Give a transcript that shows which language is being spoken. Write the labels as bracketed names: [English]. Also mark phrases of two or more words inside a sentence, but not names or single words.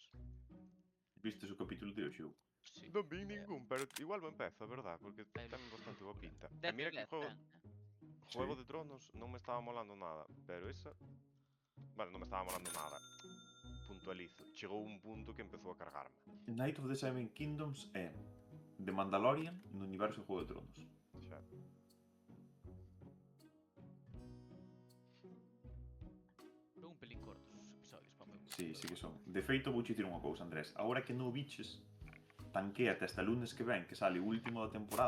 [Galician] vistes o capítulo de hoxe? Sí. Non vi ningún, pero igual me empeza, verdad? Porque ten bastante boa pinta. E mira que Juego de Tronos non me estaba molando nada, pero esa... Vale, non me estaba molando nada. Puntualizo. Chegou un punto que empezou a cargarme. Night of the Seven Kingdoms é de Mandalorian no universo de Juego de Tronos. Xa. Son un pelín cortos os episodios para meu. Sí, sí que son. De feito, vou dicir unha cousa, Andrés. Agora que non o biches, tanquéate [Spanish] hasta el lunes [Galician] que ven, que sale o último da temporada.